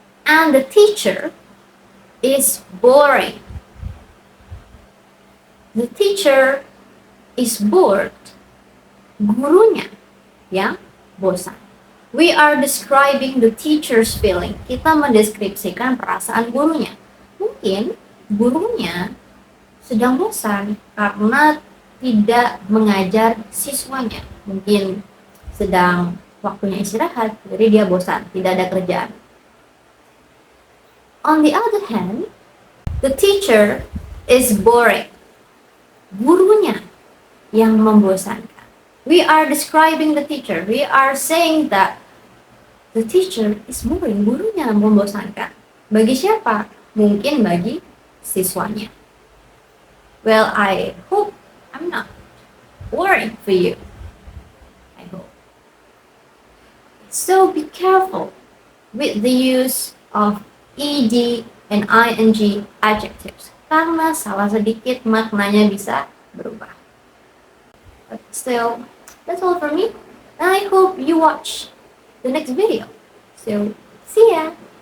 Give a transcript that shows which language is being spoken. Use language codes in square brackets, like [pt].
[en] And the teacher is boring. The teacher is bored. [id] Gurunya yang bosan. [en] We are describing the teacher's feeling. [id] Kita mendeskripsikan perasaan gurunya. Mungkin gurunya sedang bosan karena tidak mengajar siswanya. Mungkin sedang waktunya istirahat, jadi dia bosan, tidak ada kerjaan. [en] On the other hand, the teacher is boring. [id] Gurunya yang membosankan. [en] We are describing the teacher. We are saying that the teacher is boring. [id] Gurunya membosankan. Bagi siapa? Mungkin bagi siswanya. [en] Well, I hope I'm not boring for you. I hope. So be careful with the use of ed and ing adjectives. [id] Karena salah sedikit maknanya bisa berubah. [en] But still, that's all for me. And I hope you watch the next video. So, see ya!